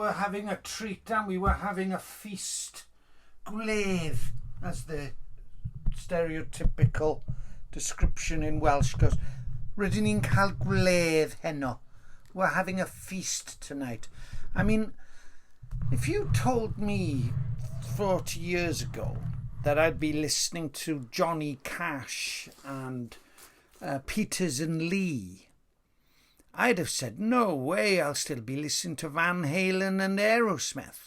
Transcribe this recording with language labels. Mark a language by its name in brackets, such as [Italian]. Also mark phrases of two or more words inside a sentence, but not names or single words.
[English] having a treat, and we were having a feast. Gwledd, as the stereotypical description in Welsh goes. [Welsh] Rydyn ni'n cael gwledd heno. [English] We're having a feast tonight. I mean, if you told me 40 years ago that I'd be listening to Johnny Cash and Peters and Lee, I'd have said, no way, I'll still be listening to Van Halen and Aerosmith.